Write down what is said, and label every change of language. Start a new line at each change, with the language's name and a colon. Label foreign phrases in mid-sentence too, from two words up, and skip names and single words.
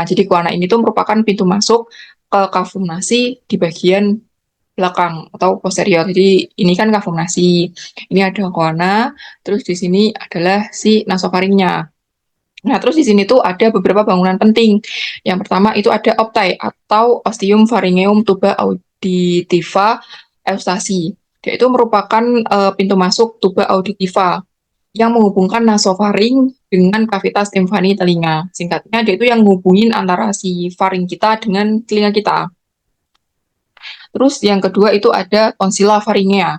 Indonesian: Jadi koana ini tuh merupakan pintu masuk ke
Latin: kafum nasi
Indonesian: di bagian belakang atau posterior. Jadi ini kan
Latin: kafum nasi,
Indonesian: ini ada koana, terus di sini adalah si nasofaringnya. Nah, terus di sini tuh ada beberapa bangunan penting. Yang pertama itu ada optai atau
Latin: ostium pharyngeum tuba auditiva eustasi.
Indonesian: Dia itu merupakan pintu masuk
Latin: tuba auditiva
Indonesian: yang menghubungkan nasofaring dengan kavitas timpani telinga. Singkatnya, dia itu yang menghubungin antara si faring kita dengan telinga kita. Terus yang kedua itu ada
Latin: tonsilla faringea.